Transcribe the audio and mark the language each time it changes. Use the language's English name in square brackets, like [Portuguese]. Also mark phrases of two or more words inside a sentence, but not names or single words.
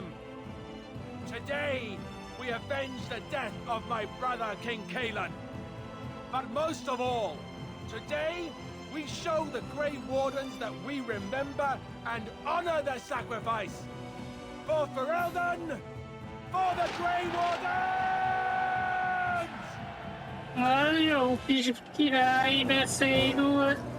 [English] Today, we avenge the death of my brother, King Kalan. But most of all, today, we show the Grey Wardens that we remember and honor their sacrifice. For Ferelden, for the Grey Wardens! [Hungarian] Olha, o király beszél.